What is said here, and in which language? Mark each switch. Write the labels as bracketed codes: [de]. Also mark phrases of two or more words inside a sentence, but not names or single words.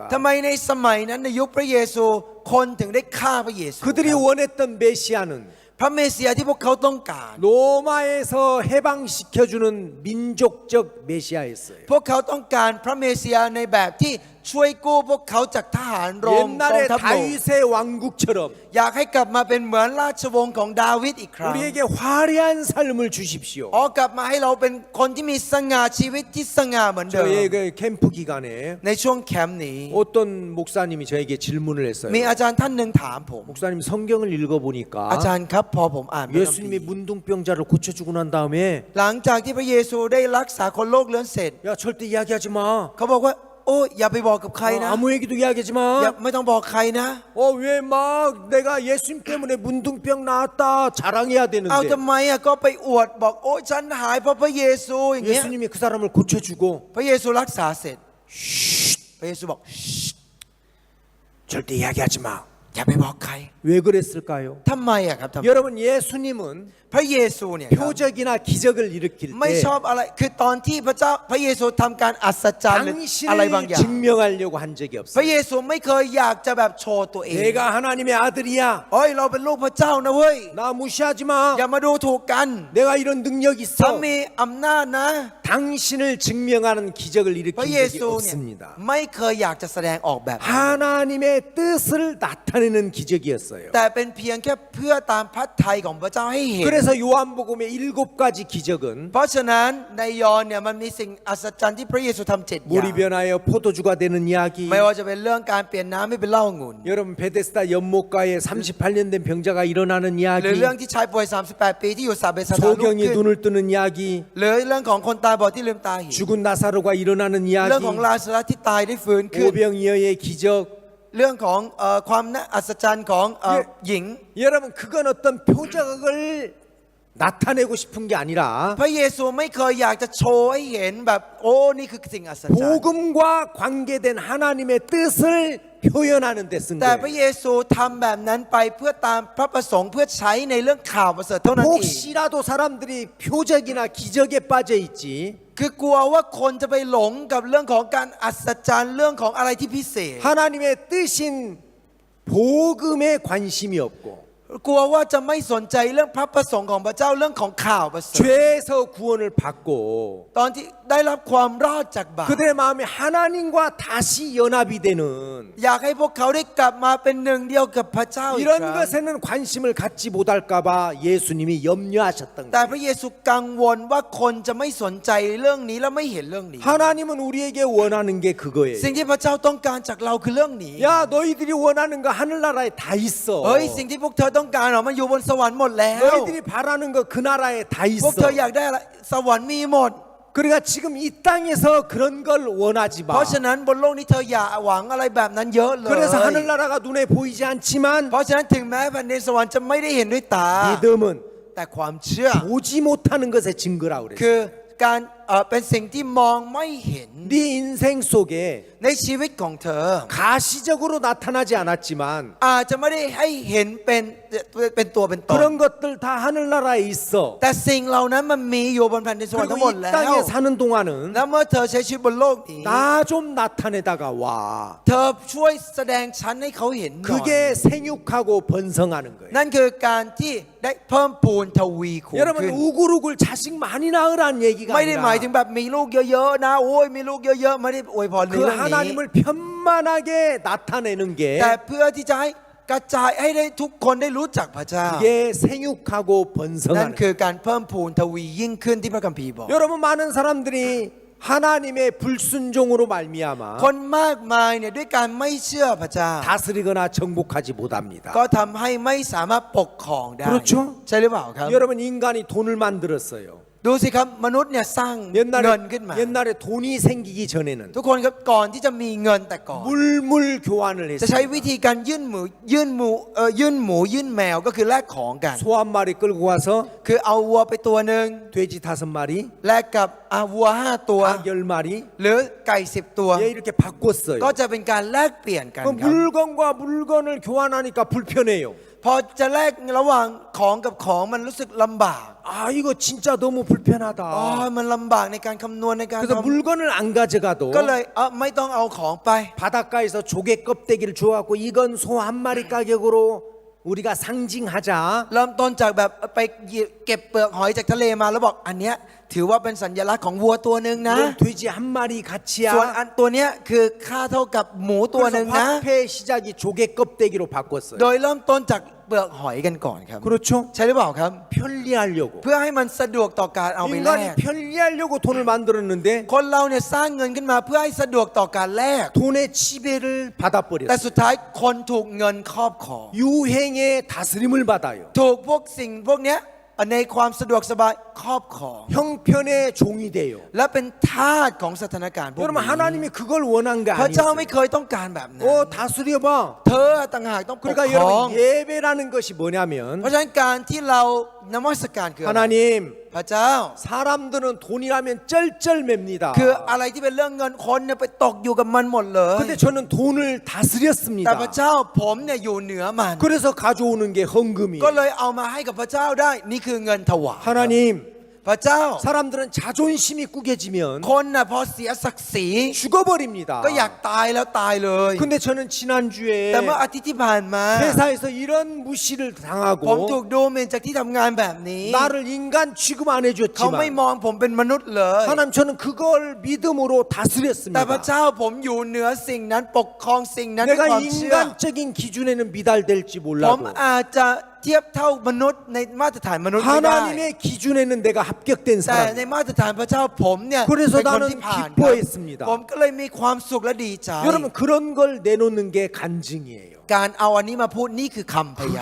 [th] ทำไมในสมัยนั้นในยุคพระเยซูคนถึงได้ฆ่าพระเยซู [ko] 그들이 원했던 메시아는 [th] พระเมสสิยาที่พวกเขาต้องการ [ko] 로마에서 해방시켜주는 민족적 메시아였어요. [th] พวกเขาต้องการพระเมสสิยาในแบบที่ช่วยกู้พวกเขาจากทหารโรมกอง [ko] 옛날에 [th] ทัพโรม [ko] 다윗의 왕국처럼 [th] อยากให้กลับมาเป็นเหมือนราชวงศ์ของดาวิดอีกครั้ง [ko] 우리에게 화려한 삶을 주십시오. [th] อ๋อกลับมาให้เราเป็นคนที่มีสง่าชีวิตที่สง่าเหมือนเดิม [ko] 저의 그 캠프 기간에 [th] ในช่วงแคมป์นี้ [ko] 어떤 목사님이 저에게 질문을 했어요. [th] มีอาจารย์ท่านหนึ่งถามผม [ko] 목사님 성경을 읽어보니까 [th] อาจารย์ครับพอผมอ่านพระคัมภี [ko] 예수님이 [th] ร์ [ko] 문둥병자를 고쳐주고 난 다음에 [th] หลังจากที่พระเยซูได้รักษาคนโรคเรื้อนเสร็จ [ko] 야 절대 이야기하지 마. [th] เขาบอกว่า โอ้อย่าไปบอกกับใครนะ [ko] 아무 얘기도 이야기하지 [th] อย่า [ko] 마. [th] ไม่ต้องบอกใครนะ [ko] 왜 막 내가 예수님 때문에 문둥병 나았다 자랑해야 [th] เอา [ko] 되는데 [th] ทำไมอ่ะก็ไปอวดบอกโอ้ฉันหายเพราะพระเยซูอย่างเงี้ย [ko] 예수님이 그 사람을 고쳐주고 [th] พระเยซูรักษาเสร็จพระเยซูบอก [ko] 절대 이야기하지 마. [th] ออย่าไปบอกใคร [ko] 왜 그랬을까요? [th] ทำไมอะครับทำไม [ko] 여러분 예수님은 [th] พระเยซูเนี่ยครับ [ko] 표적이나 기적을 일으킬 [th] ไม่ [ko] 때 [th] ชอบอะไรคือตอนที่พระเยซูทำการอัศจรรย์หรืออะไรบางอ [ko] 당신을 [th] ย่าง [ko] 증명하려고 한 적이 [th] พระ [ko] 없어요. [th] เยซูไม่เคยอยากจะแบบโชว์ตัวเอง [ko] 내가 하나님의 아들이야. [th] เอ้ยเราเป็นลูกพระเจ้านะเว้ย [ko] 나 무시하지 [th] อย่า [ko] 마. [th] มาดูถูกกัน [ko] 내가 이런 능력 [th] ฉัน [ko] 있어. [th] มีอำนาจนะ [ko] 당신을 증명하는 기적을 [th] พระ [ko] 일으킨 [th] เย [ko] 적이 [th] ซูเนี่ย [ko] 없습니다. [th] ไม่เคยอยากจะแสดงออกแบบนั้น [ko] 하나님의 뜻을 나타내는 기적이었어요. [th] แต่เป็นเพียงแค่เพื่อตามพระทัยของพระเจ้าให้เห็น [ko] 그래서 요한복음의 7가지 기적은 [th] เพราะฉะนั้นในยอห์นเนี่ยมันมีสิ่งอัศจรรย์ที่พระเยซูทำ7 อย่าง [ko] 물이 변하여 포도주가 되는 이야기. [th] ไม่ว่าจะเป็นเรื่องการเปลี่ยนน้ำให้เป็นเหล้าองุ่น [ko] 여러분 베데스다 연못가에 38년 된 병자가 일어나는 [th] หรือ [ko] 이야기. [th] เรื่องที่ชายป่วย38 ปีที่อยู่ซาเบสตาลุก [ko] 소경이 [th] ขึ้น [ko] 눈을 뜨는 이야기. [th] หรือเรื่องของคนตาบอดที่ลืมตาเห็น [ko] 죽은 나사로가 일어나는 [th] เรื่อง [ko] 이야기. [th] ของลาซารัสที่ตายได้ฟื้นขึ้น [ko] 오병이어의 기적. [th] เรื่องของความน่าอัศจรรย์ของหญิง [ko] 여러분 그건 어떤 표적을 나타내고 싶은 게 아니라 [th] พระเยซูไม่เคยอยากจะโชว์ให้เห็นแบบโอ้นี่คือสิ่งอัศจรรย์ [ko] 복음과 관계된 하나님의 뜻을 표현하는 데 쓴 [th] แต่พระ [ko] 거예요. [th] เยซูทำแบบนั้นไปเพื่อตามพระประสงค์เพื่อใช้ในเรื่องข่าวประเสริฐเท่านั้นเอง [ko] 혹시라도 사람들이 표적이나 기적에 빠져 있지 [th] คือกลัวว่าคนจะไปหลงกับเรื่องของการอัศจรรย์เรื่องของอะไรที่พิเศษ [ko] 하나님의 뜻인 복음에 관심이 없고 [th] กลัวว่าจะไม่สนใจเรื่องพระประสงค์ของพระเจ้าเรื่องของข่าวประเสริฐ [ko] 죄에서 구원을 받고 [th] ตอนที่ได้รับความรอดจากบาป [ko] 그들의 마음이 하나님과 다시 연합이 되는 [th] อยากให้พวกเขาได้กลับมาเป็นหนึ่งเดียวกับพระเจ้าอีกค [ko] 이런 [th] รั้ง [ko] 것에는 관심을 갖지 못할까봐 예수님이 염려하셨던 [th] แต่ [ko] 거예요. [th] พระเยซูกังวลว่าคนจะไม่สนใจเรื่องนี้และไม่เห็นเรื่องนี้ [ko] 하나님은 우리에게 원하는 게 그거예요. [th] สิ่งที่พระเจ้าต้องการจากเราคือเรื่องนี้ [ko] 야 너희들이 원하는 거 하늘나라에 다 있어. [th] เฮ้ยสิ่งที่พวกเธอต้องการมันอยู่บนสวรรค์หมดแล้ว [ko] 너희들이 바라는 거 그 나라에 다 [th] พวก [ko] 있어. [th] เธออยากได้อะไรสวรรค์มีหมด [ko] 그러니까 지금 이 땅에서 그런 걸 원하지 [th] เพราะ [ko] 마. [th] ฉะนั้นบนโลกนี้เธออย่าหวังอะไรแบบนั้นเยอะเลย [ko] 그래서 하늘나라가 눈에 보이지 않지만 [th] เพราะฉะนั้นถึงแม้แผ่นดินสวรรค์จะไม่ได้เห็นด้วยตา [ko] 믿음은 [th] แต่ความเชื่อ [ko] 보지 못하는 것의 증거라 그랬어요. [th] คือการเป็นสิ่งที่มองไม่เห็น [ko] 네 인생 속에 [th] ในชีวิตของเธอ [ko] 가시적으로 나타나지 않았지만 [th] อาจจะไม่ได้ให้เห็นเป็นตัวเป็นตน [ko] 그런 것들 다 하늘나라에 있어. [th] แต่สิ่งเหล่านั้นมันมีอยู่บนแผ่นดินสวรรค์ทั้งห [ko] 그리고 [th] มด [ko] 이 [th] แล้ว [ko] 땅에 사는 동안은 [th] แล้วเมื่อเธอใช้ชีวิตบนโลกนี้ [ko] 나 좀 나타내다가 와. [th] เธอช่วยแสดงฉันให้เขาเห็นหน่อย [ko] 그게 생육하고 번성하는 거예요. [th] นั่นคือการที่ได้เพิ่มพูนทวีคูณ [ko] 여러분 [th] ขึ้น [ko] 우글우글 자식 많이 낳으라는 얘기가 [th] ไม่ได้หมายถึง [ko] 아니라 [th] แบบมีลูกเยอะๆนะโอ้ยมีลูกเยอะๆไม่ได้อวยพรใน [ko] 그 [th] เรื่องนี้ [ko] 하나님을 편만하게 나타내는 게 [th] แต่เพื่อที่จะให้กระจายให้ได้ทุกคนได้รู้จักพระเจ้า [ko] 그게 생육하고 [th] นั่น [ko] 번성하는 [th] คือการเพิ่มพูนทวียิ่งขึ้นที่พระคัมภีร์บอก [ko] 여러분 많은 사람들이 하나님의 불순종으로 말미암아 [th] คนมากมายเนี่ยด้วยการไม่เชื่อพระเจ้า [ko] 다스리거나 정복하지 못합니다. [th] ก็ทำให้ไม่สามารถปกครองได้ [ko] 그렇죠? [th] ใช่หรือเปล่าครับ [ko] 여러분 인간이 돈을 만들었어요. [th] ดูสิครับมนุษย์เนี่ยสร้างเงิน [ko] 옛날에 [th] ขึ้นมา [ko] 옛날에 돈이 생기기 전에는 [th] ทุกคนครับก่อนที่จะมีเงินแต่ก่อน [ko] 물물 교환을 [th] จะใช้วิ [ko] 했습니다. [th] ธีการยื่นหมูยื่นแมวก็คือแลกของกัน [ko] 소 한 마리 끌고 와서 [th] คือเอาวัวไปตัวหนึ่ง [ko] 돼지 5마리, [th] แลกกับวัว5 ตัว [ko] 닭 10마리 [th] หรือไก่10 ตัว [ko] 예, 이렇게 바꿨어요. [th] ก็จะเป็นการแลกเปลี่ยนกัน [ko] 그 [th] ครับ [ko] 물건과 물건을 교환하니까 불편해요. [th] พอจะแลกระหว่างของกับของมันรู้สึกลำบาก [ko] 아 이거 진짜 너무 [th] อ๋อ [ko] 불편하다. [th] มันลำบากในการคำนวณในการ [ko] 그래서 물건을 안 가져가도 [th] ก็เลยไม่ต้องเอาของไป [ko] 바닷가에서 조개 껍데기를 주워갖고 이건 소 한 마리 가격으로 우리가 상징하자. [th] เริ่มต้นจากแบบไปเก็บเปลือกหอยจากทะเลมาแล้วบอกอันเนี้ยถือว่าเป็นสัญลักษณ์ของวัวตัวหนึ่งนะ [ko] 이건 돼지 한 마리 가치야. [th] ส่วนอันตัวเนี้ยคือค่าเท่ากับหมูตัวหนึ่ง [ko] 그래서 [th] นะ [ko] 화폐 시작이 조개 껍데기로 바꿨어요. [th] โดยเริ่มต้นจากเปลือกหอยกันก่อนครับ [ko] 그렇죠? [th] ใช่หรือเปล่าครับ [ko] 편리하려고. [th] เพื่อให้มันสะดวกต่อการเอาไปแลก [ko] 인간이 편리하려고 돈을 만들었는데 [th] คนเราเนี่ยสร้างเงินขึ้นมาเพื่อให้สะดวกต่อการแลก [ko] 돈의 지배를 [th] แต่ [ko] 받아버렸어요. [th] สุดท้ายคนถูกเงินครอบครอง [ko] 유행의 다스림을 받아요. [th] ถูกพวกสิ่งพวกเนี้ยในความสะดวกสบายครอบครอง [ko] 형편의 종이 돼요. [th] และเป็นทาสของสถานการณ์พวก [ko] 여러분 [th] นี้ [ko] 하나님이 그걸 원한 게 [th] พระเจ้า [ko] 아니에요. [th] ไม่เคยต้องการแบบนั้น [ko] 다스려봐. [th] เธอต่างหากต้องปก [ko] 그러니까 [th] ครอง [ko] 여러분 예배라는 것이 뭐냐면 [th] เพราะฉะนั้นการที่เรานมัสการคืออะไร [ko] 하나님 [th] พระเจ้า [ko] 사람들은 돈이라면 쩔쩔맵니다. [th] คืออะไรที่เป็นเรื่องเงินคนเนี่ยไปตกอยู่กับมันหมดเลย [ko] 근데 저는 돈을 [th] แต่ [ko] 다스렸습니다. [th] พระเจ้าผมเนี่ยอยู่เหนือมัน [ko] 그래서 가져오는 게 [th] ก็ [ko] 헌금이에요. [th] เลยเอามาให้กับพระเจ้าได้นี่คือเงินถวาย [ko] 하나님 [th] พระเจ้า [ko] 사람들은 자존심이 꾸겨지면 [th] คนน่ะพอเสียศักดิ์ศรี [ko] 죽어버립니다. [th] ก็อยากตายแล้วตายเลย [ko] 근데 저는 지난주에 [th] แต่เมื่ออาทิตย์ที่ผ่านมา [ko] 회사에서 이런 무시를 [th] ผม [ko] 당하고 [th] ถูกดูหมิ่นจากที่ทำงานแบบนี้ [ko] 나를 인간 취급 안 [th] เขาไม่ [ko] 해줬지만 [th] มองผมเป็นมนุษย์เลย [ko] 하나님 저는 그걸 믿음으로 [th] แต่พระ [ko] 다스렸습니다. [th] เจ้าผมอยู่เหนือสิ่งนั้นปกครองสิ่งนั้นด้วย [ko] 내가 [th] ความเชื่อ [ko] 인간적인 기준에는 미달될지 [th] ผม [ko] 몰라도 [th] อาจจะเทียบเท่ามนุษย์ในมาตรฐานมนุษย์ไม่ได้ [ko] 하나님의 기준에는 내가 합격된 [th] แต่ใน [ko] 사람. [th] มาตรฐานพระเจ้าผมเนี่ย [ko] 그래서 [th] เป็นคน [ko] 나는 [th] ที่ผ่าน [ko] 기뻐했습니다. [th] ผมก็เลยมีความสุขและดีใจ [ko] 여러분 그런 걸 내놓는 게 간증이에요. [th] การเอาอันนี้มาพูดนี่คือคำพยาน